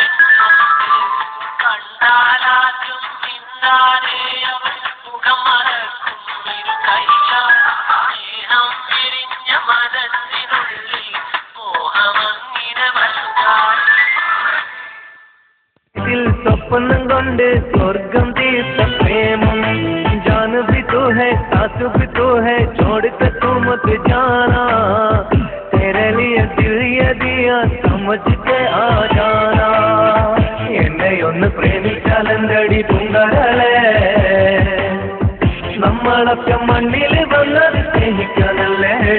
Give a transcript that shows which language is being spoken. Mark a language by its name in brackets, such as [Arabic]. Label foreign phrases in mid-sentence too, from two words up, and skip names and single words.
[Malayalam] കണ്ടാലാദ്യം മിണ്ടാതെ അവൾ മുഖം മറക്കും ഇരുകൈയാൽ. സ്നേഹം വിരിഞ്ഞ മനസ്സിനുള്ളിൽ മോഹമങ്ങിനെ വലുതായി. സ്വപ്നം കൊണ്ട് സ്വർഗം തീർത്ത പ്രേമം. [Hindi] जान भी तो है सास भी तो है छोड़ के तू मत जाना. तेरे लिए दिल ये दिया समझ के आ जाना. [Malayalam] എന്നെ ഒന്ന് പ്രേമിച്ചാലെന്തടി പൂങ്കരളെ. നമ്മളൊക്കെ മണ്ണിൽ വന്നത് സ്നേഹിക്കാനല്ലേ.